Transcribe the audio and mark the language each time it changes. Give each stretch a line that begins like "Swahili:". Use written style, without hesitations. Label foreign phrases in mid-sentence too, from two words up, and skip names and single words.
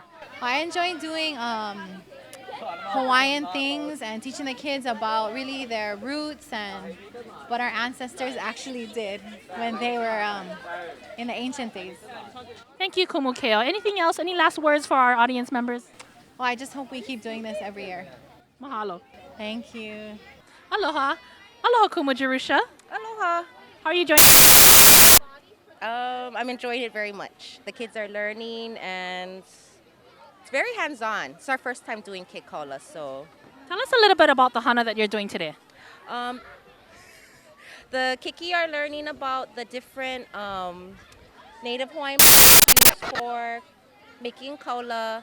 English: I enjoy doing Hawaiian things and teaching the kids about really their roots and what our ancestors actually did when they were in the ancient days. Thank you, Kumu Keo. Anything else? Any last words for our audience members? Well, I just hope we keep doing this every year. Mahalo. Thank you. Aloha. Aloha, Kumu Jerusha. Aloha. How are you doing? I'm enjoying it very much. The kids are learning and it's very hands-on. It's our first time doing
Hawaiian: ke kaula,
English: so. Tell us a little bit about the hana that you're doing today. The kiki are learning about the different native Hawaiian used for making kaula.